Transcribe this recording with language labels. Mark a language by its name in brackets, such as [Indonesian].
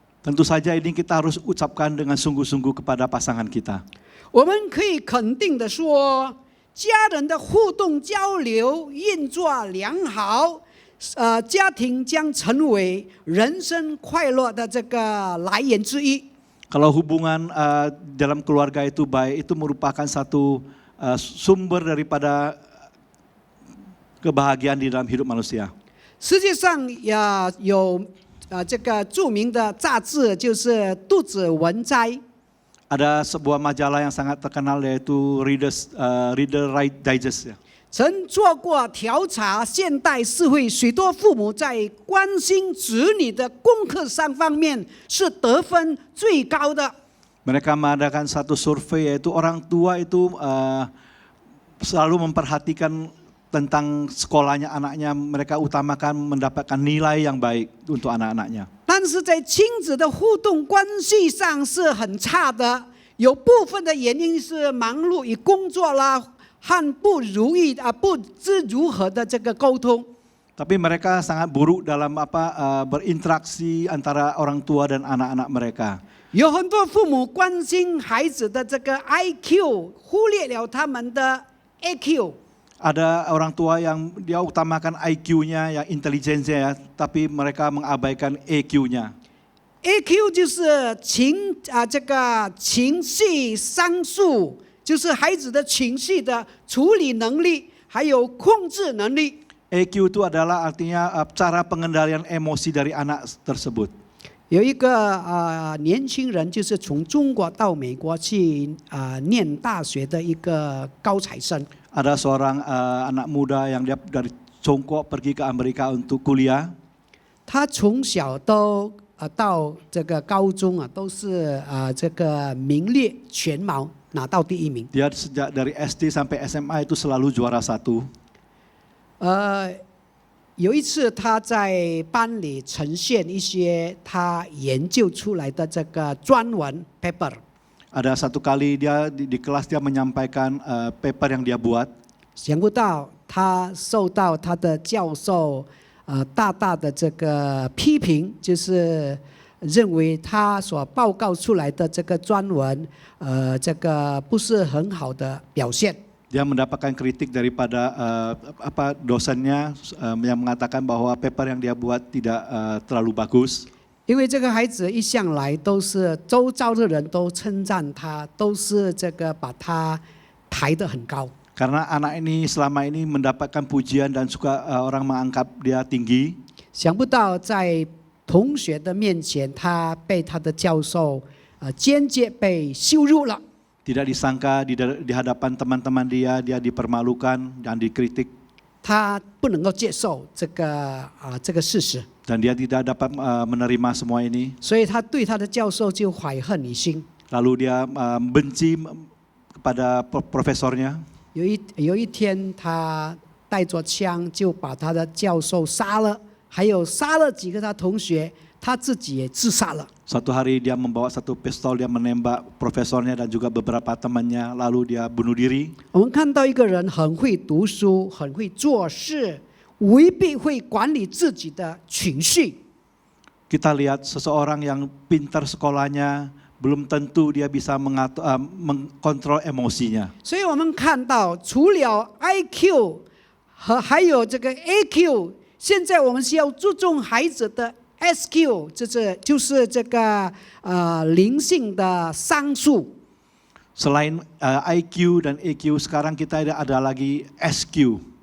[Indonesian] Tentu saja ini kita harus ucapkan dengan sungguh-sungguh kepada pasangan kita. [Chinese] 我们可以肯定的说，家人的互动交流运作良好，家庭将成为人生快乐的这个来源之一。 [Indonesian] Kalau hubungan dalam keluarga itu baik, itu merupakan satu sumber daripada kebahagiaan di dalam hidup manusia. [Chinese] 世界上有这个著名的杂志，就是《肚子文摘》。 [Indonesian] Ada sebuah majalah yang sangat terkenal yaitu Reader Digest. [Chinese] 曾做过调查，现代社会许多父母在关心子女的功课上方面是得分最高的。 [Indonesian] Mereka mengadakan satu survei yaitu orang tua itu selalu memperhatikan tentang sekolahnya anaknya, mereka utamakan mendapatkan nilai yang baik untuk anak-anaknya. [Chinese] 但是在亲子的互动关系上是很差的，有部分的原因是忙碌与工作啦，和不如意不知如何的这个沟通。 [Indonesian] Tapi mereka sangat buruk dalam berinteraksi antara orang tua dan anak-anak mereka. [Chinese] 有很多父母关心孩子的这个 IQ， 忽略了他们的 AQ。 [Indonesian] Ada orang tua yang dia utamakan IQ-nya, yang intelijensinya, tapi mereka mengabaikan EQ-nya. [Chinese] AQ 就是这个情绪商数，就是孩子的情绪的处理能力，还有控制能力。 [Indonesian] EQ itu adalah artinya cara pengendalian emosi dari anak tersebut. [Chinese] 有一个年轻人，就是从中国到美国去念大学的一个高材生。 [Indonesian] Ada seorang anak muda yang dia dari Tiongkok pergi ke Amerika untuk kuliah. [Chinese] 他从小都到这个高中都是这个名列前茅，拿到第一名。 [Indonesian] Dia sejak dari SD sampai SMA itu selalu juara 1. [Chinese] 有一次他在班里呈现一些他研究出来的这个专文 paper。 [Indonesian] Ada satu kali dia di kelas dia menyampaikan paper yang dia buat. [Chinese] 想不到他受到他的教授大大的这个批评，就是认为他所报告出来的这个专文这个不是很好的表现。 [Indonesian] Dia mendapatkan kritik daripada dosennya yang mengatakan bahwa paper yang dia buat tidak terlalu bagus. [Chinese] 因为这个孩子一向来都是周遭的人都称赞他，都是这个把他抬得很高。 [Indonesian] Karena anak ini selama ini mendapatkan pujian dan suka orang mengangkat dia tinggi. [Chinese] 想不到在同学的面前，他被他的教授间接被羞辱了。 [Indonesian] Tidak disangka di hadapan teman-teman dia dipermalukan dan dikritik. [Chinese] 他不能够接受这个事实。 [Indonesian] Dan dia tidak dapat menerima semua ini. [Chinese] 所以他对他的教授就怀恨于心。 [Indonesian] Lalu dia benci kepada profesornya. [Chinese] 有一天，他带着枪就把他的教授杀了，还有杀了几个他同学，他自己也自杀了。 [Indonesian] Suatu hari dia membawa satu pistol, dia menembak profesornya dan juga beberapa temannya, lalu dia bunuh diri. [Chinese] 我们看到一个人很会读书，很会做事，未必会管理自己的情绪。 [Indonesian] Kita lihat seseorang yang pintar sekolahnya, belum tentu dia bisa mengkontrol emosinya. [Chinese] 所以我们看到，除了 IQ 和还有这个 AQ， 现在我们需要注重孩子的 SQ， 就是这个灵性的商数。 [Indonesian] Selain IQ dan EQ, sekarang kita ada lagi SQ.